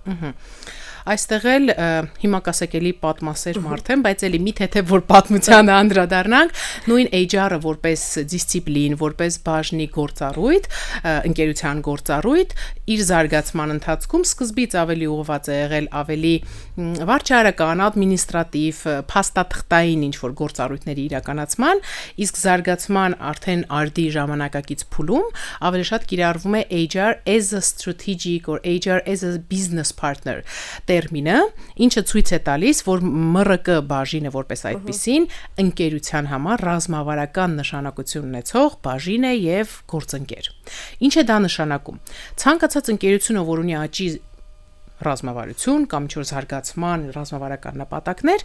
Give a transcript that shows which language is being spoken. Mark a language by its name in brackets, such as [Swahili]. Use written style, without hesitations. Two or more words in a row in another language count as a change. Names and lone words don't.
[Armenian] Այստեղ էլ հիմա կասեք էլի պատմասեր մարդ եմ, բայց էլի մի թեթև որ պատմությանը անդրադառնանք, նույն HR-ը որպես դիսցիպլին, որպես բաժնի գործառույթ, ընկերության գործառույթ, իր զարգացման ընթացքում սկզբից ավելի ուղղված է եղել ավելի վարչարական, ադմինիստրատիվ, փաստաթղթային ինչ-որ գործառույթների իրականացման, իսկ զարգացման արդեն արդի ժամանակակից փուլում ավելի շատ կիրառվում է [English] HR as a strategic or HR as a business partner, [Armenian] տերմինը, ինչը ցույց է տալիս, որ ՄՌԿ բաժինը որպես այդպիսին ընկերության համար ռազմավարական նշանակություն ունեցող բաժին է եւ գործընկեր։ Ինչ է դա նշանակում։ Ցանկացած ընկերությունը, որ ունի աճի ռազմավարություն կամ ինչ-որ զարգացման ռազմավարական նպատակներ,